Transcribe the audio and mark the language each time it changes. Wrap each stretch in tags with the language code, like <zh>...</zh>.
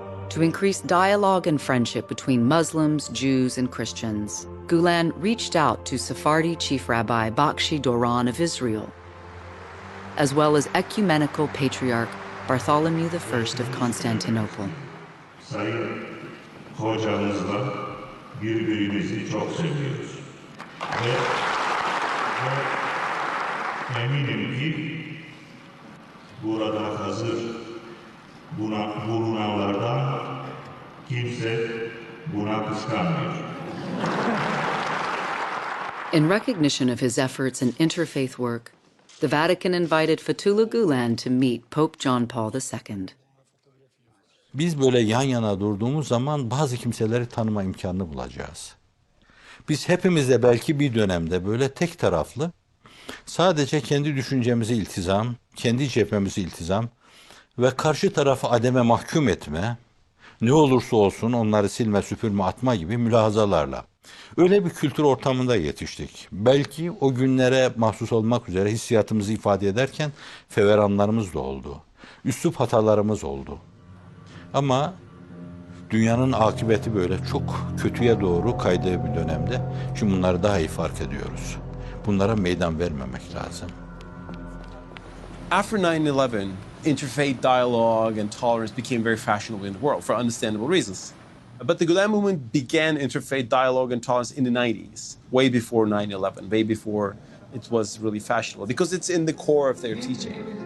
<en>To increase dialogue and friendship between Muslims, Jews, and Christians, Gulen reached out to Sephardi Chief Rabbi Bakshi Doron of Israel, as well as Ecumenical Patriarch Bartholomew I of Constantinople.</en> <tr>Sayın hocamızla birbirimizi çok seviyoruz. Ve eminim ki burada hazır bulunanlardan kimse buna kıskanmayacak.</tr> <en>In recognition of his efforts in interfaith work, the Vatican invited Fethullah Gulen to meet Pope John Paul II.</en> <tr>Biz böyle yan yana durduğumuz zaman bazı kimseleri tanıma imkanını bulacağız. Biz hepimiz de belki bir dönemde böyle tek taraflı, sadece kendi düşüncemizi iltizam, kendi cephemizi iltizam ve karşı tarafı ademe mahkum etme, ne olursa olsun onları silme, süpürme, atma gibi mülahazalarla. Öyle bir kültür ortamında yetiştik. Belki o günlere mahsus olmak üzere hissiyatımızı ifade ederken feveranlarımız da oldu. Üslup hatalarımız oldu. Ama dünyanın akıbeti böyle çok kötüye doğru kaydığı bir dönemde şimdi bunları daha iyi fark ediyoruz. Bunlara meydan vermemek lazım.</tr> <en>After 9/11, interfaith dialogue and tolerance became very fashionable in the world for understandable reasons. But the Gulen Movement began interfaith dialogue and tolerance in the 90s, way before 9/11, way before it was really fashionable, because it's in the core of their teaching.</en>